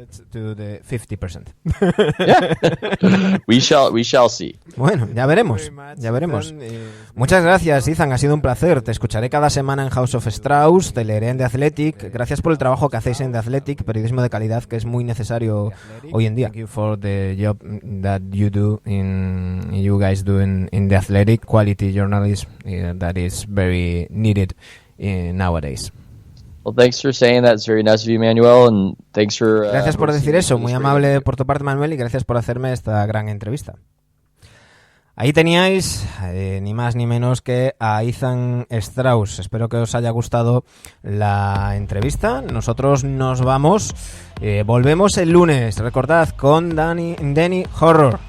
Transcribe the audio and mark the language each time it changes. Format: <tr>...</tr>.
<en>To the 50%. Yeah. We shall see.</en> <es>Bueno, ya veremos. Muchas gracias, Ethan, ha sido un placer. Te escucharé cada semana en House of Strauss, te leeré en The Athletic. Gracias por el trabajo que hacéis en The Athletic, periodismo de calidad que es muy necesario hoy en día.</es> <en>Thank you for the job that you guys do in The Athletic, quality journalism that is very needed nowadays. Well, thanks for saying that. It's very nice of you, Manuel, and thanks for.</en> <es>Gracias por decir eso, muy amable por tu parte, Manuel, y gracias por hacerme esta gran entrevista. Ahí teníais, ni más ni menos que a Ethan Strauss. Espero que os haya gustado la entrevista. Nosotros nos vamos, volvemos el lunes, recordad, con Danny Horror.</es>